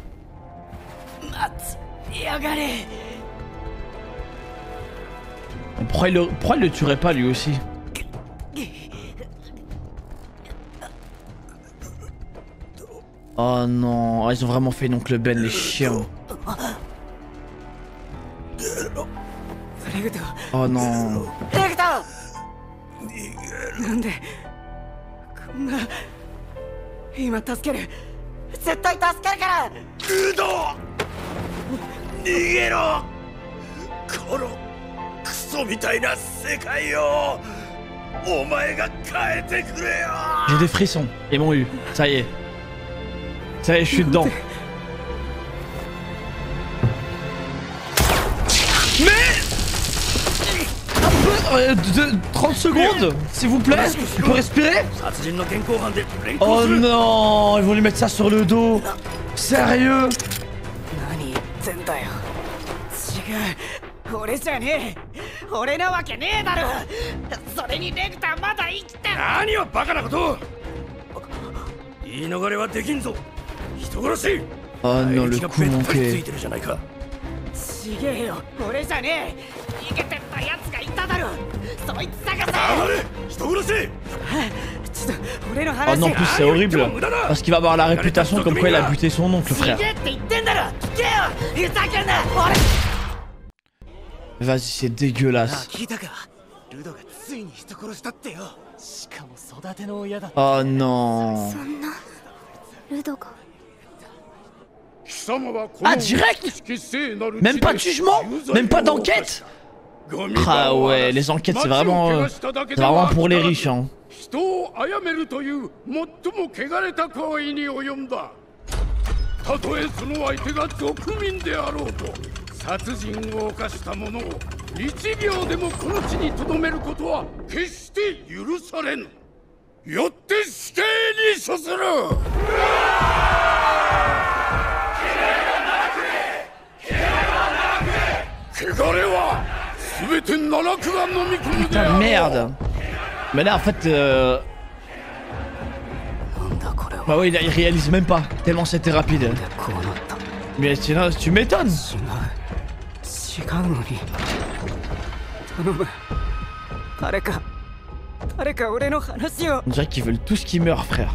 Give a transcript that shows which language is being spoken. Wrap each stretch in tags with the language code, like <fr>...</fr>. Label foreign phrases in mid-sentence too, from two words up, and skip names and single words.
<fr>Pourquoi il le tuerait pas lui aussi? Oh non, ils ont vraiment fait une oncle Ben, les chiens. Oh non.</fr> <ja>なんでこんな今助ける絶対助けるからルド逃げろこのクソみたいな世界をお前が変えてくれよ</ja> <fr>J'ai des frissons, ils m'ont eu, ça y est. Ça y est, je suis dedans. Mais 30 secondes, s'il vous plaît. Tu peux respirer? Oh non, ils vont lui mettre ça sur le dos. Sérieux?</fr> <ja>何言ってんだよ違う俺じゃねえ俺なわけねえだろそれにレクターまだ生きてる何をバカなこと言い逃れはできんぞ人殺し</ja> <fr>Oh non, le coup manqué.</fr> <ja>ちげえよ俺じゃねえ逃げてったやつがいただろそいつ探せ人殺し</ja> <fr>Oh non, en plus c'est horrible parce qu'il va avoir la réputation comme quoi il a buté son oncle, frère. Vas-y, c'est dégueulasse. Oh non. Ah, direct? Même pas de jugement? Même pas d'enquête? Ah ouais, les enquêtes c'est vraiment pour les riches hein.</fr> <ja>人を殺めるという最も汚れた行為に及んだ。たとえその相手が俗民であろうと、殺人を犯した者を1秒でもこの地に留めることは決して許されぬ。よって死刑に処する。汚れは全て奈落が飲み込むであろう。</ja> <fr>Merde. Mais là en fait bah oui, il réalise même pas, tellement c'était rapide. Mais sinon, tu m'étonnes. On dirait qu'ils veulent tous qu'ils meurent, frère.</fr>